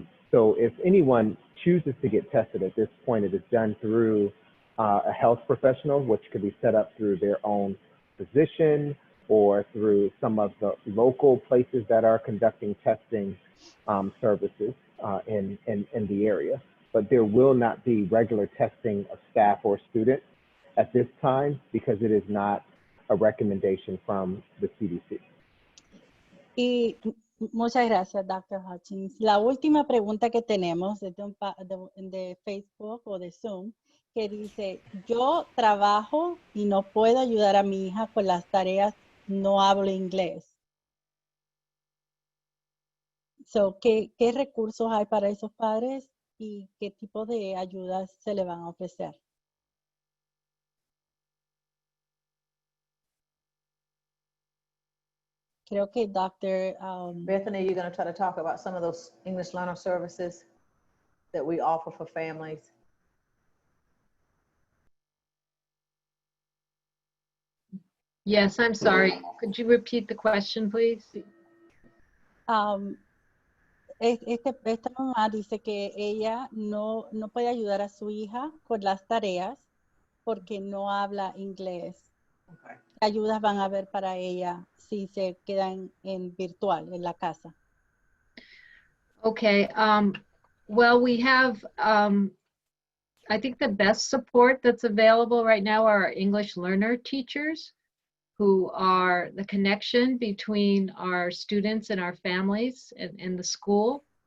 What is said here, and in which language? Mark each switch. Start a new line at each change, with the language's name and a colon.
English: So if anyone chooses to get tested at this point, it is done through a health professional, which could be set up through their own physician or through some of the local places that are conducting testing services in the area. But there will not be regular testing of staff or students at this time because it is not a recommendation from the CDC.
Spanish: Y muchas gracias, Dr. Hutchings. La última pregunta que tenemos es de Facebook o de Zoom, que dice, yo trabajo y no puedo ayudar a mi hija con las tareas, no hablo inglés. So, ¿qué recursos hay para esos padres y qué tipo de ayudas se le van a ofrecer? Creo que Dr.
English: Bethany, you're going to try to talk about some of those English learner services that we offer for families. Yes, I'm sorry. Could you repeat the question, please?
Spanish: Esta mamá dice que ella no puede ayudar a su hija con las tareas porque no habla inglés.
English: Okay.
Spanish: ¿Qué ayudas van a haber para ella si se quedan en virtual, en la casa?
English: Okay, well, we have, I think the best support that's available right now are our English learner teachers, who are the connection between our students and our families and the school.